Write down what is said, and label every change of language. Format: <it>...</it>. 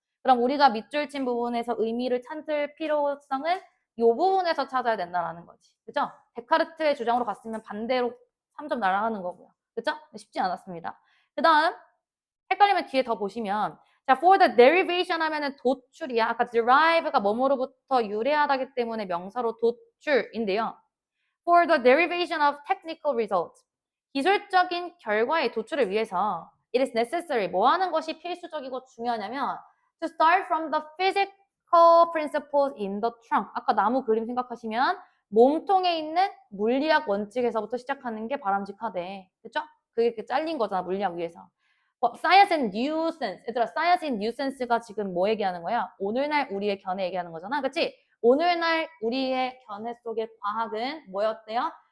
<ko>그럼 우리가 밑줄 친 부분에서 의미를 찾을 필요성은 이 부분에서 찾아야 된다라는 거지. 그죠? 데카르트의 주장으로 갔으면 반대로 3점 날아가는 거고요. 그죠? 쉽지 않았습니다. 그 다음 헷갈리면 뒤에 더 보시면 자, for the derivation 하면은 도출이야. 아까 derive가 뭐뭐로부터 유래하다기 때문에 명사로 도출인데요. For the derivation of technical results. 기술적인 결과의 도출을 위해서</ko> <en>it is necessary.</en> <ko>뭐 하는 것이 필수적이고 중요하냐면</ko> <en>to start from the physical principles in the trunk.</en> <ko>아까 나무 그림 생각하시면 몸통에 있는 물리학 원칙에서부터 시작하는 게 바람직하대. 그쵸? 그게 이렇게 잘린 거잖아, 물리학 위에서.</ko> <en>science and nuisance.</en> <ko>얘들아,</ko> <en>science and nuisance</en> <ko>가 지금 뭐 얘기하는 거야? 오늘날 우리의 견해 얘기하는 거잖아. 그치? 오늘날 우리의 견해 속의 과학은 뭐였대요?</ko>